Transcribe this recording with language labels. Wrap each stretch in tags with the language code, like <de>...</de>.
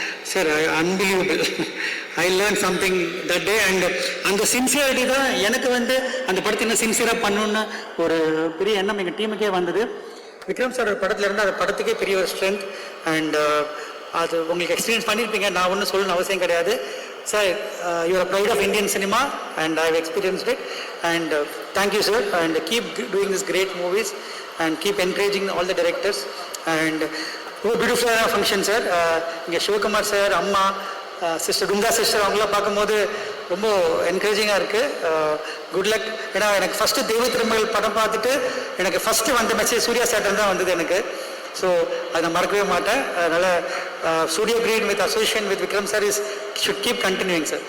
<en>Sir unbelievable. I learn something that day.</en> <ta>And அந்த sincerity தான் எனக்கு வந்து அந்த படத்தை இன்னும் சின்சியராக பண்ணணுன்னு ஒரு பெரிய எண்ணம் எங்கள் டீமுக்கே வந்தது. விக்ரம் சார் படத்தில் இருந்து அந்த படத்துக்கே பெரிய ஒரு ஸ்ட்ரென்த். அண்ட் அது உங்களுக்கு எக்ஸ்பீரியன்ஸ் பண்ணியிருப்பீங்க, நான் ஒன்றும் சொல்லணும்னு அவசியம் கிடையாது.</ta> <en>Sir, you are a pride of Indian cinema and I have experienced it. And thank you, sir. And keep doing these great movies and keep encouraging all the directors. And beautiful function, sir.</en> <ta>இங்கே Sivakumar sir, அம்மா, sister Kundah sister அவங்களாம் பார்க்கும்போது ரொம்ப என்கரேஜிங்காக இருக்குது.</ta> <en>Good luck.</en> <ta>ஏன்னா எனக்கு first தெய்வ திருமகள் படம் பார்த்துட்டு எனக்கு ஃபஸ்ட்டு வந்த மெசேஜ் சூர்யா சார்டன் தான் வந்தது எனக்கு.</ta> <en>so</en> <ta>அதை நான் மறக்கவே மாட்டேன்.</ta> <en>அதனால் studio green with association with Vikram sir is should keep continuing sir.</en>